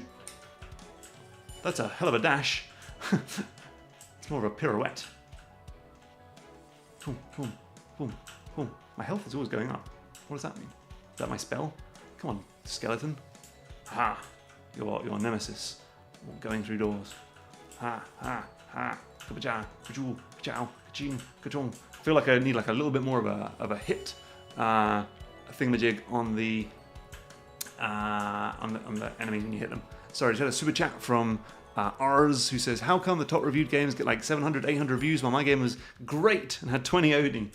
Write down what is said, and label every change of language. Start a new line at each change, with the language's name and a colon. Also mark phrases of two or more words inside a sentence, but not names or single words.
English: That's a hell of a dash. It's more of a pirouette. Boom, boom, boom, boom. My health is always going up. What does that mean? Is that my spell? Come on, skeleton. Ha! Your nemesis. Going through doors. Ha, ha, ha. Kabaja, kajoo, kachao, kaching, kachong. I feel like I need like a little bit more of a hit thingamajig on the enemies when you hit them. Sorry, just had a super chat from Ars, who says, how come the top reviewed games get like 700, 800 reviews while my game was great and had 20 OD?